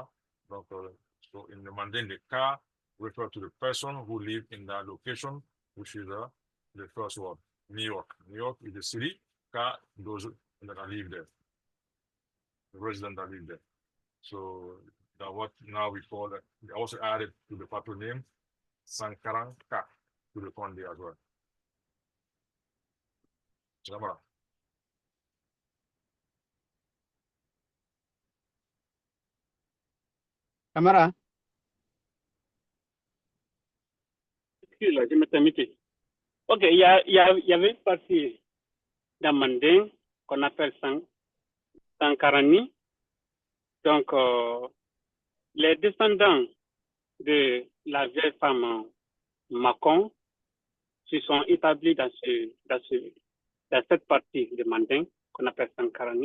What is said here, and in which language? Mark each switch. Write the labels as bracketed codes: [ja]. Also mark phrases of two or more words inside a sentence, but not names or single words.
[en] So in the Manding, the ka refer to the person who lives in that location, which is the first word, New York. New York is the city, ka, those that live there, the residents that live there. So that what now we call it. They also added to the patrol name Sankaranka to the Konde as well. Jamara. Camara, [fr] Excuse-moi, je me permettais. Ok, il y avait une partie dans Manding qu'on appelle Sankarani. Donc, les descendants de la vieille femme Makon se sont établis dans cette partie de Manding qu'on appelle Sankarani.